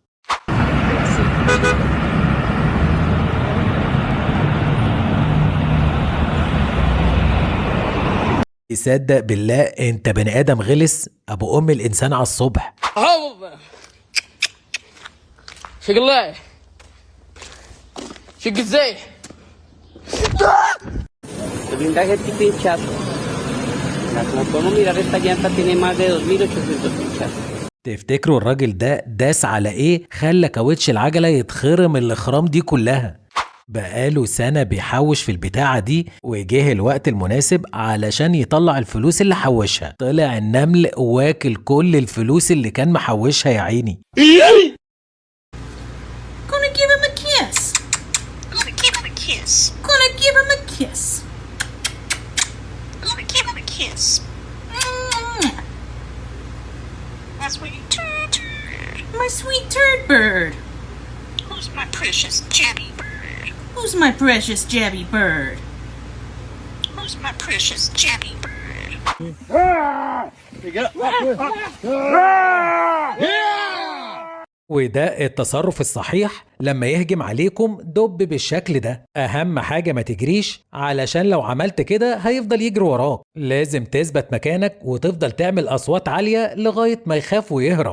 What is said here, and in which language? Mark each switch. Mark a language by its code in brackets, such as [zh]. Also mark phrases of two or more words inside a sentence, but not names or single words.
[ar] تصدق بالله انت بني ادم غلس، ابو ام الانسان على الصبح. شقلاي شق ازاي [es] El blindaje es pinchazo. Como podemos mirar, esta llanta tiene más de 2800 pinchazos. [ar] تفتكروا الراجل ده داس على ايه خلى كاوتش العجلة يتخرم الاخرام دي كلها؟ بقاله سنة بيحوش في البتاعة دي، وجه الوقت المناسب علشان يطلع الفلوس اللي حوشها. طلع النمل واكل كل الفلوس اللي كان محوشها يا عيني. [en] Gonna give him a kiss. Gonna give him a kiss. Gonna give him a kiss. Gonna give him a kiss. My sweet turd. My sweet turd bird. Who's my precious jabby bird? Who's my precious jabby bird? Who's my precious jabby bird? [ar] وده التصرف الصحيح لما يهجم عليكم دب بالشكل ده. اهم حاجة ما تجريش، علشان لو عملت كده هيفضل يجري وراك. لازم تثبت مكانك وتفضل تعمل اصوات عالية لغاية ما يخاف ويهرب.